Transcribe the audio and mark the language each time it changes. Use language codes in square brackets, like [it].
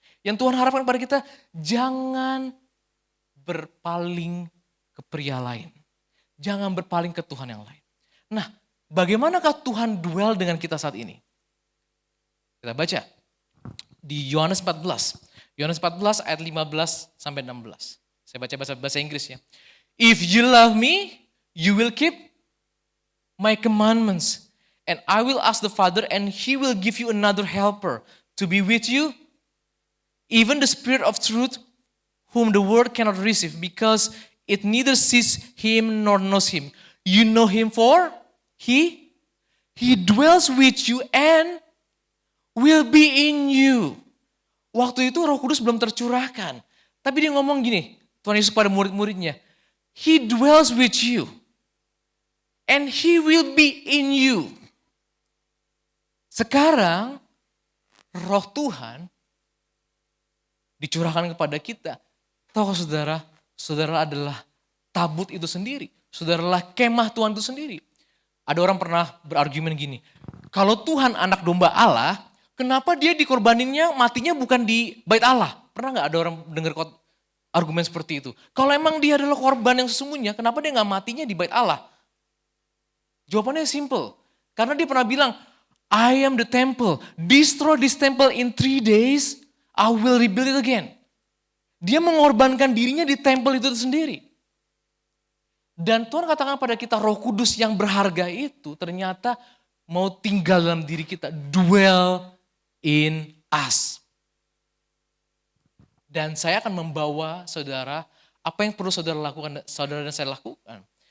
[id] Yang Tuhan harapkan pada kita, jangan berpaling ke pria lain. Jangan berpaling ke Tuhan yang lain. Nah, bagaimanakah Tuhan dwell dengan kita saat ini? Kita baca di Yohanes 14. Yohanes 14 ayat 15 sampai 16. Saya baca bahasa Inggris ya. [en] If you love me, you will keep my commandments. And I will ask the Father and he will give you another helper to be with you. Even the Spirit of truth whom the world cannot receive because it neither sees him nor knows him. You know him for he dwells with you and will be in you. [id] Waktu itu Roh Kudus belum tercurahkan. Tapi dia ngomong gini, Tuhan Yesus pada murid-muridnya. [en] He dwells with you. And he will be in you. [id] Sekarang Roh Tuhan dicurahkan kepada kita. Tahu saudara, saudara adalah tabut itu sendiri. Saudara adalah kemah Tuhan itu sendiri. Ada orang pernah berargumen gini, kalau Tuhan anak domba Allah, kenapa dia dikorbaninnya matinya bukan di bait Allah? Pernah gak ada orang dengar argumen seperti itu? Kalau emang dia adalah korban yang sesungguhnya, kenapa dia gak matinya di bait Allah? Jawabannya simple. Karena dia pernah bilang, [en] I am the temple. Destroy this temple in 3 days, I will rebuild it again. [id] Dia mengorbankan dirinya di temple itu sendiri. Dan Tuhan katakan pada kita, Roh Kudus yang berharga itu ternyata mau tinggal dalam diri kita. [en] Dwell in us. [id] Dan saya akan membawa saudara, apa yang perlu saudara lakukan, saudara dan saya lakukan.